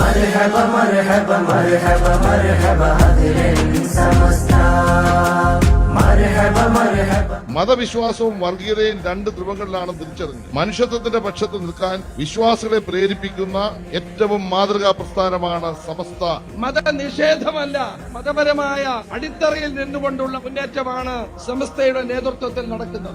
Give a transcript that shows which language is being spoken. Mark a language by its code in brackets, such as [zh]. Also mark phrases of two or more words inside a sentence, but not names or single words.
[ar] مرحبا مرحبا مرحبا مرحبا أهلا سمستا مرحبا مرحبا. [ml] മതവിശ്വാസവും വർഗീയതയും രണ്ട് ധ്രുവങ്ങളിലാണ് തിരിച്ചറിഞ്ഞ് മനുഷ്യത്വത്തിന്റെ പക്ഷത്ത് നിൽക്കാൻ വിശ്വാസികളെ പ്രേരിപ്പിക്കുന്ന ഏറ്റവും മാതൃകാ പ്രസ്ഥാനമാണ് സമസ്ത. മതനിഷേധമല്ല, മതപരമായ അടിത്തറയിൽ നിന്നുകൊണ്ടുള്ള മുന്നേറ്റമാണ് സമസ്തയുടെ നേതൃത്വത്തിൽ നടക്കുന്നത്.